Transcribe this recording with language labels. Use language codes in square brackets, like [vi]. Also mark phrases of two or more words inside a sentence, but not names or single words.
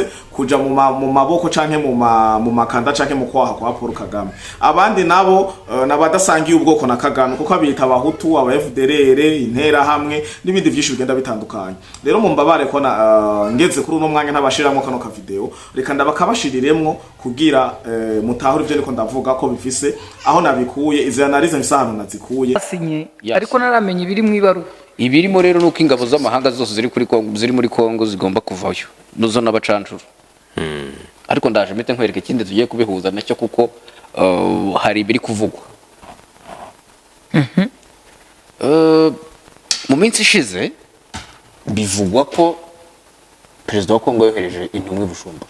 [rn] kuja mu maboko canke mu makanda canke mu kwaha kwa Paul Kagame abandi nabo nabadasangiye ubwoko na Kagame kuko abita abahutu aba FDLR intera hamwe n'ibindi byinshi bigenda bitandukanye rero mu mbabare ko ngeze kuri uno mwanya ntabashiramo kano ka video reka ndabakabashiriremwo kugira mutahura ivyo niko ndavuga ko bifise aho nabikuye izi analyse nsano nazikuye ariko naramenye ibiri mu ibaru ibirimo rero nuko ingabo z'amahanga zose ziri muri Kongo zigomba kuvayo nuzo n'abacancuru ariko ndaje mete nkwereka ikindi tugiye kubihuza nacyo kuko hari ibiri kuvugwa mu minsi ishize bivugwa ko perezida wa Kongo yohereje intumwa Bujumbura